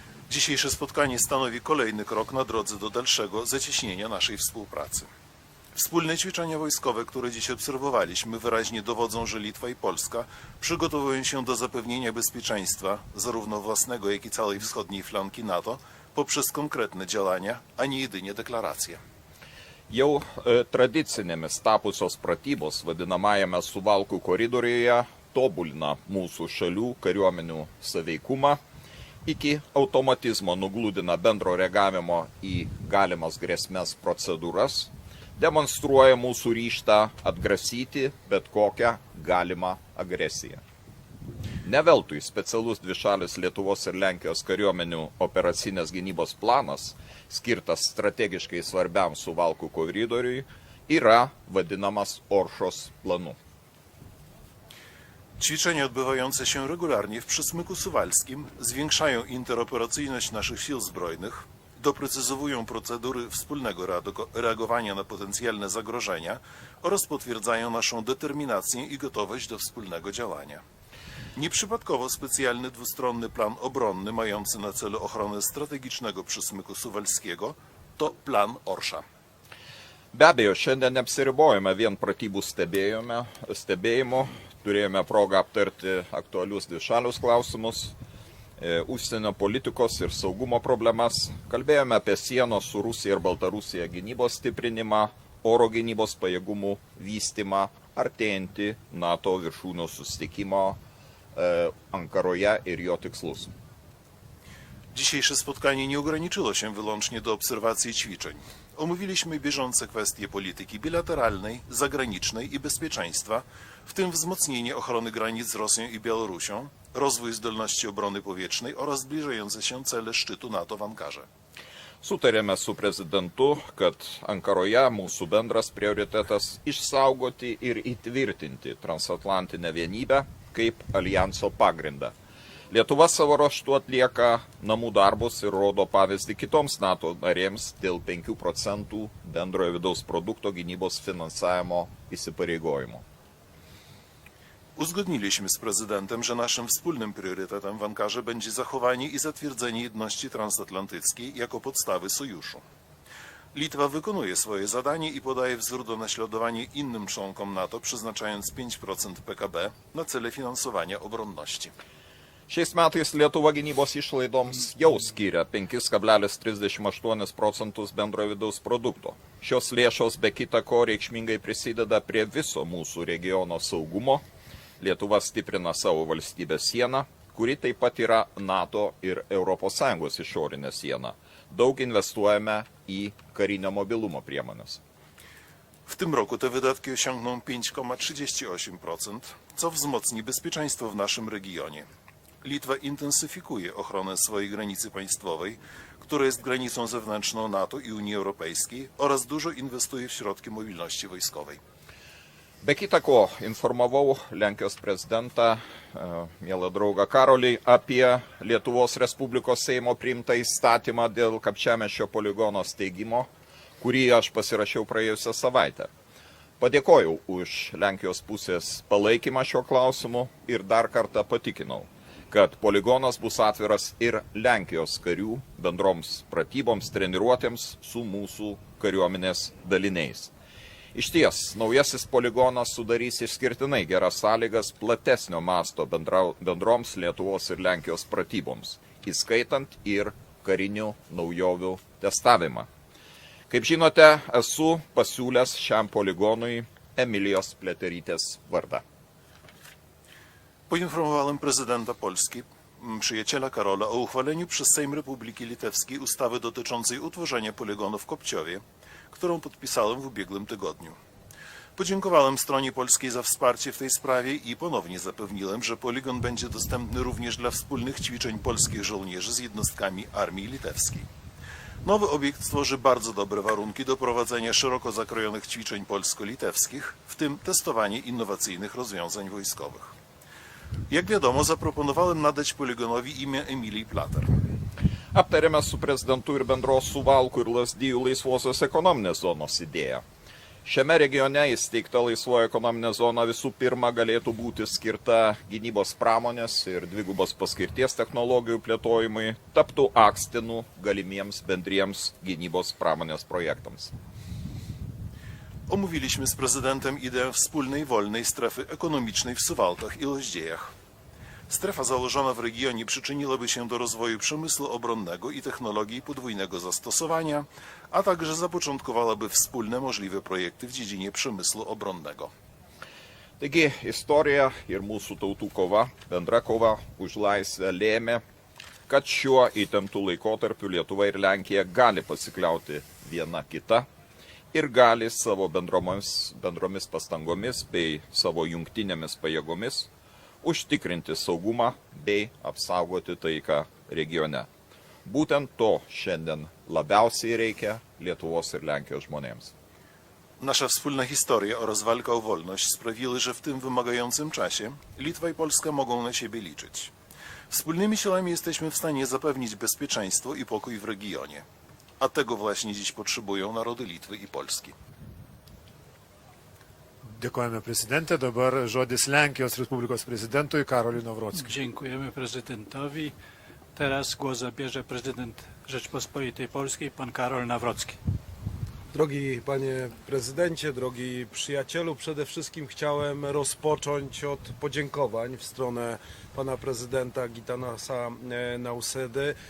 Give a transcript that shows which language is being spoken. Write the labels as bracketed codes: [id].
[pl] Dzisiejsze spotkanie stanowi kolejny krok na drodze do dalszego zacieśnienia naszej współpracy. Wspólne ćwiczenia wojskowe, które dziś obserwowaliśmy, wyraźnie dowodzą, że Litwa i Polska przygotowują się do zapewnienia bezpieczeństwa zarówno własnego, jak i całej wschodniej flanki NATO poprzez konkretne działania, a nie jedynie deklaracje. [lt] Jau tradicinėmis tapusios pratybos vadinamajame Suvalkų koridoriuje tobulina mūsų šalių kariuomenių saveikumą, iki automatizmo nugludina bendro reagavimo į galimas grėsmes procedūras, demonstruoja mūsų ryžtą atgrasyti bet kokią galimą agresiją. Ne veltui specialus dvišalis Lietuvos ir Lenkijos kariuomenių operacinės gynybos planas, skirtas strategiškai svarbiam Suvalkų koridoriui, yra vadinamas Oršos planu. [pl] Ćwiczenia odbywające się regularnie w Przysmyku Suwalskim zwiększają interoperacyjność naszych sił zbrojnych, doprecyzowują procedury wspólnego reagowania na potencjalne zagrożenia oraz potwierdzają naszą determinację i gotowość do wspólnego działania. Nieprzypadkowo specjalny dwustronny plan obronny mający na celu ochronę strategicznego Przysmyku Suwalskiego to plan Orsza. [lt] Be abejo, šiandien neapsiribojame vien pratybų stebėjimu, turėjome progą aptarti aktualius dvišalius klausimus, užsienio politikos ir saugumo problemas, kalbėjome apie sienos su Rusija ir Baltarusija gynybos stiprinimą, oro gynybos pajėgumų vystymą, artėjantį NATO viršūnių susitikimo Ankaroje ir jo tikslus. [pl] Dzisiejsze spotkanie nie ograniczyło się wyłącznie do obserwacji ćwiczeń. Omówiliśmy bieżące kwestie polityki bilateralnej, zagranicznej i bezpieczeństwa, w tym wzmocnienie ochrony granic z Rosją i Białorusią, rozwój zdolności obrony powietrznej oraz zbliżające się cele szczytu NATO w Ankarze. [lt] Sutarėme su prezidentu, kad Ankaroje mūsų bendras prioritetas išsaugoti ir įtvirtinti transatlantinę vienybę kaip alijanso pagrindą. Lietuva savo ruožtu atlieka namų darbus ir rodo pavyzdį kitoms NATO narėms dėl 5 procentų bendrojo vidaus produkto gynybos finansavimo įsipareigojimo. [pl] Uzgodniliśmy z prezydentem, że naszym wspólnym priorytetem w Ankarze będzie zachowanie i zatwierdzenie jedności transatlantyckiej jako podstawy sojuszu. Litwa wykonuje swoje zadanie i podaje wzór do naśladowania innym członkom NATO, przeznaczając 5% PKB na cele finansowania obronności. [lt] Šiais metais Lietuva gynybos išlaidoms jau skiria 5,38 procentus bendrojo vidaus produkto. Šios lėšos be kita ko reikšmingai prisideda prie viso mūsų regiono saugumo. Lietuva stiprina savo valstybės sieną, kuri taip pat yra NATO ir ES išorinė siena. Daug inwestuojame į karinio mobilumo priemonės. [pl] W tym roku te wydatki osiągną 5,38%, co wzmocni bezpieczeństwo w naszym regionie. Litwa intensyfikuje ochronę swojej granicy państwowej, która jest granicą zewnętrzną NATO i Unii Europejskiej, oraz dużo inwestuje w środki mobilności wojskowej. [lt] Be kita ko, informavau Lenkijos prezidentą, mielą draugą Karolį, apie Lietuvos Respublikos Seimo priimtą įstatymą dėl Kapčiamiesčio poligono steigimo, kurį aš pasirašiau praėjusią savaitę. Padėkojau už Lenkijos pusės palaikymą šio klausimu ir dar kartą patikinau, kad poligonas bus atviras ir Lenkijos karių bendroms pratyboms, treniruotėms su mūsų kariuomenės daliniais. Iš ties, naujasis poligonas sudarys išskirtinai geras sąlygas platesnio masto bendroms Lietuvos ir Lenkijos pratyboms, įskaitant ir karinių naujovių testavimą. Kaip žinote, esu pasiūlęs šiam poligonui Emilijos Pliaterytės vardą. [pl] Poinformowałem prezydenta Polski, przyjaciela Karola, o uchwaleniu przez Sejm Republiki Litewskiej ustawy dotyczącej utworzenia poligonu w Kopciowie, którą podpisałem w ubiegłym tygodniu. Podziękowałem stronie polskiej za wsparcie w tej sprawie i ponownie zapewniłem, że poligon będzie dostępny również dla wspólnych ćwiczeń polskich żołnierzy z jednostkami armii litewskiej. Nowy obiekt stworzy bardzo dobre warunki do prowadzenia szeroko zakrojonych ćwiczeń polsko-litewskich, w tym testowanie innowacyjnych rozwiązań wojskowych. Jak wiadomo, zaproponowałem nadać poligonowi imię Emilii Plater. [lt] Aptarėme su prezidentu ir bendros Suvalkų ir Lazdijų laisvosios ekonominės zonos idėją. Šiame regione įsteigta laisvoji ekonominė zona visų pirma galėtų būti skirta gynybos pramonės ir dvigubos paskirties technologijų plėtojimui, taptų akstinu galimiems bendriems gynybos pramonės projektams. [pl] Omówiliśmy z prezydentem ideę wspólnej wolnej strefy ekonomicznej w Suwałkach i Loździejach. Strefa założona w regionie przyczyniłaby się do rozwoju przemysłu obronnego i technologii podwójnego zastosowania, a także zapoczątkowałaby wspólne możliwe projekty w dziedzinie przemysłu obronnego. [lt] Taigi, istorija ir mūsų tautų kova, bendra kova už laisvę lėmė, kad šiuo įtemptų laikotarpiu Lietuva ir Lenkija gali pasikliauti viena kita ir gali savo bendromis pastangomis bei savo jungtinėmis pajėgomis užtikrinti saugumą bei apsaugoti taiką regione. Būtent to šiandien labiausiai reikia Lietuvos ir Lenkijos żmonėms. [pl] Nasza wspólna historia oraz walka o wolność sprawiły, że w tym wymagającym czasie Litwa i Polska mogą na siebie liczyć. Wspólnymi siłami jesteśmy w stanie zapewnić bezpieczeństwo i pokój w regionie. A tego właśnie dziś potrzebują narody Litwy i Polski. [lt] Dėkojame prezidentė, dabar žodis Lenkijos Respublikos prezydentui Karoliui Nawrockiui. [pl] Dziękujemy prezydentowi. Teraz głos zabierze prezydent Rzeczpospolitej Polskiej, pan Karol Nawrocki. Drogi panie prezydencie, drogi przyjacielu, przede wszystkim chciałem rozpocząć od podziękowań w stronę pana prezydenta Gitanasa Nausedy.